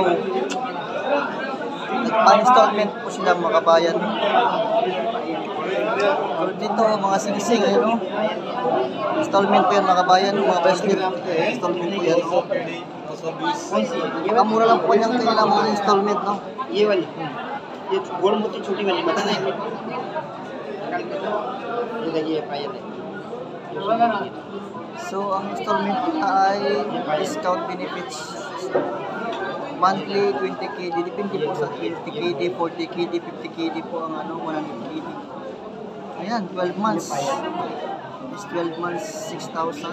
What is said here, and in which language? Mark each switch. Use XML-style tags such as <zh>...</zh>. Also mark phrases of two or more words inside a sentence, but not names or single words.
<tl>Nagpa-installment po sila mga kabayan. Dito, mga singsing, ayun o. Installment po yan mga kabayan, mga bracelet. Installment po yan. Kamura lang po yung kailangan mga installment, no?</tl> <hi>ये गोल मोती छोटी वाली बता दें ये पायल है.</hi> <tl>So ang installment ay</tl> <en>discount benefits monthly</en> <tl>20 KD, depende po sa 20 KD, 40 KD, 50 KD po ang ano, 100 KD.</tl> <en>Ayan, 12 months. Is 12 months, 6,000.</en>